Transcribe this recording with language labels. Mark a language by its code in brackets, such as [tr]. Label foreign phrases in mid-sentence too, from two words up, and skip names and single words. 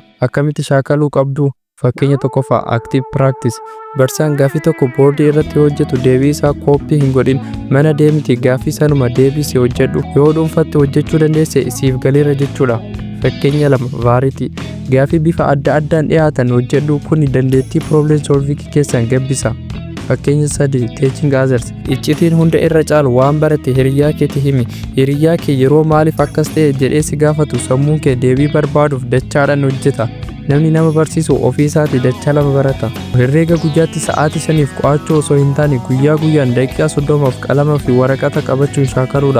[om] Akkamitti shaakaluu qabdu? Fakkeenya tokkoffaa [en] active practice. [om] Barsiisaan gaafii tokko boordii irratti hojjetu deebii isaa kooppii hin godhin. Mana deemiti gaafii sanuma deebisii hojjedhu. Yoo dhuunfatti hojjechuu dandeesse siif galeera jechuudha. Fakkeenya lama variety. Gaafii bifa adda addaan dhiyaatan hojjedhu. Kun dandeettii [en] problem solving [om] keessan gabbisa. Fakkeenya sadii [en] teaching others. [om] Icciitiin hunda irra caalu waan barate hiriyaa keetti himi. Hiriyaa kee yeroo maaliif akkas ta'e jedhee si gaafatu sammuun kee deebii barbaaduuf dachaadhaan hojjeta. Namni nama barsiisu ofii isaatti dachaa lama barata. Herrega guyyaatti sa'aatii 5 qo'achuu osoo hin taane guyyaa guyyaan daqiiqaa 30 qalama fi waraqata qabachuun shaakaluudha.